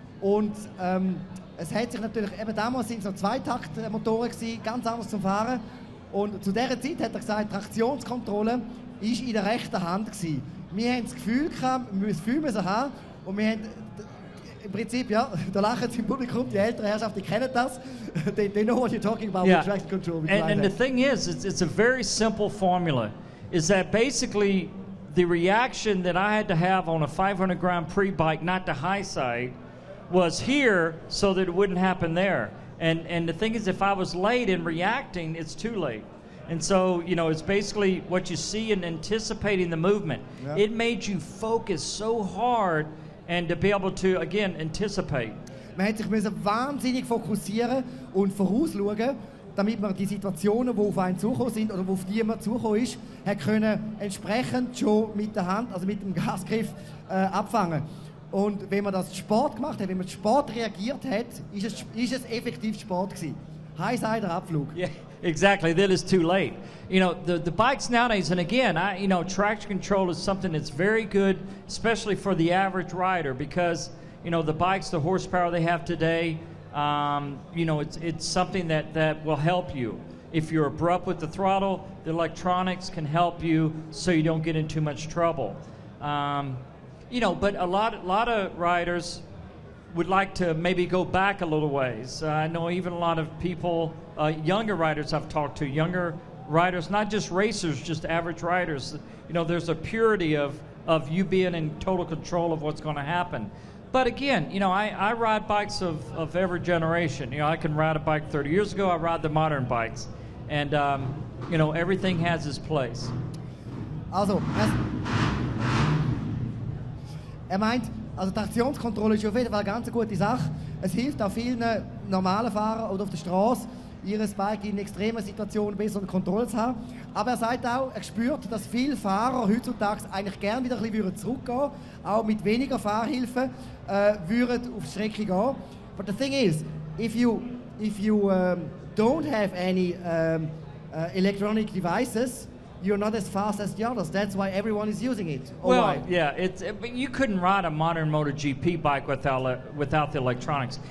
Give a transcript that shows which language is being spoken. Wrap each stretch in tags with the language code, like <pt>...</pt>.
<de>Und es hat sich natürlich, eben damals sind es noch Zweitaktmotoren gewesen, ganz anders zum Fahren. Und zu dieser Zeit hat er gesagt, Traktionskontrolle war in der rechten Hand gewesen. Wir haben das Gefühl gehabt, wir müssen viel haben. Und wir haben im Prinzip, ja, da lachen sie im Publikum, die ältere Herrschaft, die kennen das.</de> <en>They know what you're talking about with traction control. And the thing is, it's a very simple formula. Is that basically the reaction that I had to have on a 500 Grand Prix bike, not the high side, was here so that it wouldn't happen there. And the thing is, if I was late in reacting, it's too late. And so, you know, it's basically what you see in anticipating the movement. Yeah. It made you focus so hard and to be able to, again, anticipate.</en> <de>Man hat sich wahnsinnig fokussieren und vorausschauen, damit man die Situationen, die auf einen zugekommen sind oder auf die man zugekommen ist, hat können entsprechend schon mit der Hand, also mit dem Gasgriff abfangen. Und wenn man das Sport gemacht hat, wenn man Sport reagiert hat, ist es effektiv Sport gewesen. Highsider Abflug.</de> <en>Yeah, exactly. That is too late. You know, the bikes nowadays, and again, you know, traction control is something that's very good, especially for the average rider, because, you know, the bikes, the horsepower they have today, you know, it's something that will help you. If you're abrupt with the throttle, the electronics can help you so you don't get in too much trouble. You know, but a lot of riders would like to maybe go back a little ways. I know even a lot of people, younger riders I've talked to, younger riders, not just racers, just average riders. You know, there's a purity of you being in total control of what's going to happen. But again, you know, I ride bikes of every generation. You know, I can ride a bike 30 years ago, I ride the modern bikes. And, you know, everything has its place.</en> <de>Also, meint, also Traktionskontrolle ist auf jeden Fall eine ganz gute Sache. Es hilft auch vielen normalen Fahrern oder auf der Straße, ihr Bike in extremen Situationen besser unter Kontrolle zu haben. Aber er sagt auch, er spürt, dass viele Fahrer heutzutage eigentlich gerne wieder ein bisschen zurückgehen, auch mit weniger Fahrhilfe würden auf die Strecke gehen.</de> <en>But the thing is, if you don't have any electronic devices, you're not as fast as the others. That's why everyone is using it. Well, why? Yeah, but you couldn't ride a modern MotoGP bike without the electronics.</en>